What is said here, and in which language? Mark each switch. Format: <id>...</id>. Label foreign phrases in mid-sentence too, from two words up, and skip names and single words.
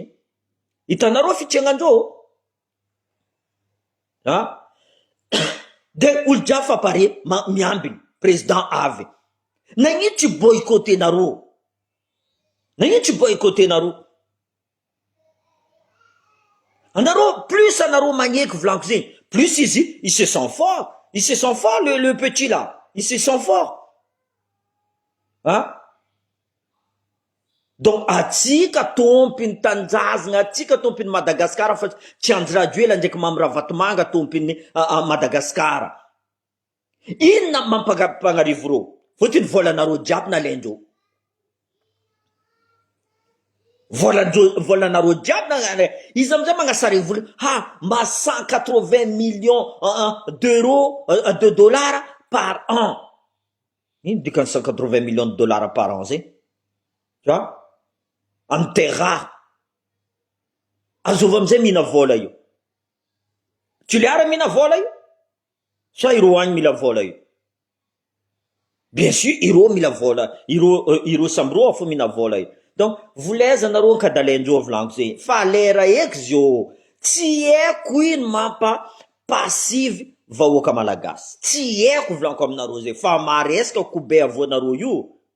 <mg>Hitanareo fitriagnandreo. De olo jiaby fa pare miambiny président avy. Nagnino tsy boycottenareo? Nagnino tsy boycottenareo? Anareo plus anareo magneky volaniko zegny, plus izy</mg> <fr>il se sent fort. Il se sent fort le petit là. Il se sent fort.</fr> <mg>Donc atsika tompiny tanjazagna, atsika tompiny Madagasikara fa tsy anjy ela ndraiky mamra vatomanga tompiny Madagasikara. Inona mampagnarivo rô? Fotiny volanareo jiaby nalaindreo. Volanareo jiaby izy amizay magnasara vola mba</mg> <fr>180 millions d'euros de dollars par an.</fr> <mg>Ino dikany</mg> <fr>180 millions de dollars par an</fr> <mg>zegny?</mg> <fr>Tu vois?</fr> <mg>Amin'ny terra. Azovy amizay mihina vola io. Tsy le ara mihina vola io? Sa ireo agny mila vola io?</mg> <fr>Bien sûr,</fr> <mg>ireo mila vola. Ireo samby roa fo mihina vola io. Donc, volaiza nareo ankadalaindreo volaniko zegny. Fa lera eky zio. Tsy haiko ino mampa passive vahoaka malagasy. Tsy haiko volaniko aminareo zegny. Fa maresaka kobe avoanareo io.</mg>